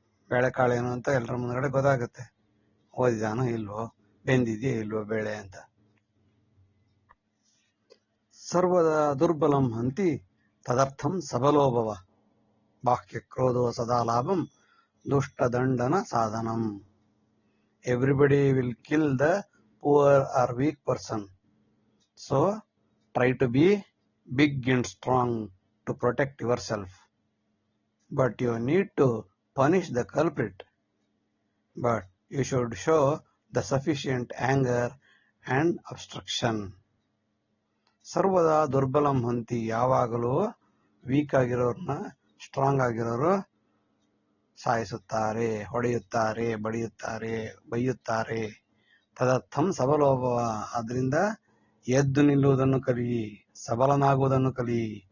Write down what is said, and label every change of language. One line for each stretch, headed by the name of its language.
Kannada: ಬೇಳೆಕಾಳೇನು ಅಂತ ಎಲ್ಲರ ಮುಂದ್ಗಡೆ ಗೊತ್ತಾಗುತ್ತೆ, ಓದಿದಾನೋ ಇಲ್ವೋ, ಬೆಂದಿದೆಯೋ ಇಲ್ವೋ ಬೇಳೆ ಅಂತ.
Sanskrit: ಸರ್ವದಾ ದುರ್ಬಲಂ ಹಂತಿ ತದರ್ಥಂ ಸಬಲೋಭವ ಬಾಹ್ಯ ಕ್ರೋಧೋ ಸದಾ ಲಾಭಂ ದುಷ್ಟ ದಂಡನ ಸಾಧನಂ.
English: Everybody will kill the poor or weak person. So try to be big and strong to protect yourself. But you need to punish the culprit. But you should show the sufficient anger and obstruction.
Sanskrit: ಸರ್ವದಾ ದುರ್ಬಲಂ ಹಂತಿ,
Kannada: ಯಾವಾಗಲೂ weak ಆಗಿರೋರ್ನ strong ಆಗಿರೋರು ಸಾಯಿಸುತ್ತಾರೆ, ಹೊಡೆಯುತ್ತಾರೆ, ಬಡಿಯುತ್ತಾರೆ, ಬೈಯುತ್ತಾರೆ.
Sanskrit: ತದರ್ಥಂ ಸಬಲೋಭವ,
Kannada: ಅದರಿಂದ ಎದ್ದು ನಿಲ್ಲುವುದನ್ನು ಕಲಿ, ಸಬಲನಾಗುವುದನ್ನು ಕಲಿ.